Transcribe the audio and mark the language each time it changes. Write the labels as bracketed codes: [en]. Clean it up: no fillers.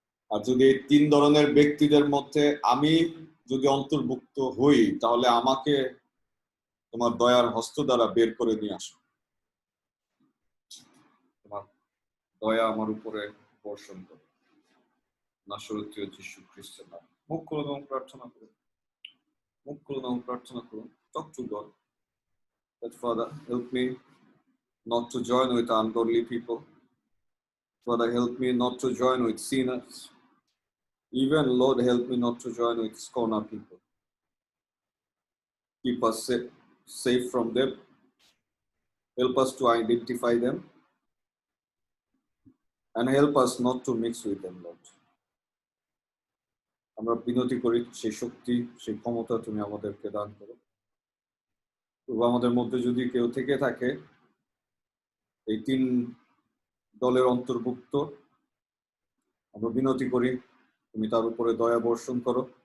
[bn] আর যদি এই 3 ধরনের ব্যক্তিদের মধ্যে আমি যদি অন্তর্ভুক্ত হই, তাহলে আমাকে তোমার দয়ার হস্ত দ্বারা বের করে নিয়ে আসো। তোমার দয়া আমার উপরে বর্ষণ করো। নাসরতীয় যিশু খ্রিস্টের নামে মুখ খুলুন এবং প্রার্থনা করুন। মুখ খুলুন এবং প্রার্থনা করুন। [en] Talk to God. That Father, help me not to join with ungodly people. Father, help me not to join with sinners. Even Lord, help me not to join with scorner people. Keep us safe from them. Help us to identify them. And help us not to mix with them, Lord. [bn] আমরা বিনতি করি সেই শক্তি, সেই ক্ষমতা তুমি আমাদেরকে দান করো। প্রভু আমাদের মধ্যে যদি কেউ থেকে থাকে এই 3 দলের অন্তর্ভুক্ত, আমরা বিনতি করি তুমি তার উপরে দয়া বর্ষণ করো।